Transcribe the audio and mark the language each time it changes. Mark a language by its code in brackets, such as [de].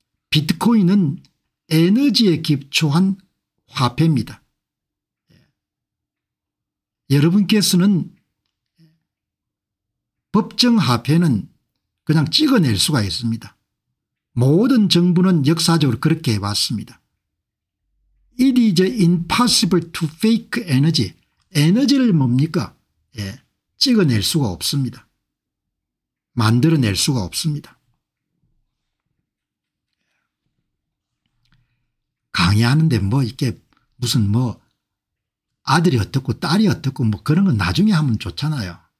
[ko] 비트코인은 에너지에 기초한 화폐입니다. 여러분께서는 법정 화폐는 그냥 찍어낼 수가 있습니다. 모든 정부는 역사적으로 그렇게 해왔습니다. [en] It is impossible to fake energy. [ko] 에너지를 뭡니까? 찍어낼 수가 없습니다. 만들어낼 수가 없습니다. 강의하는데 뭐 이렇게 무슨 뭐 아들이 어떻고 딸이 어떻고 뭐 그런 건 나중에 하면 좋잖아요.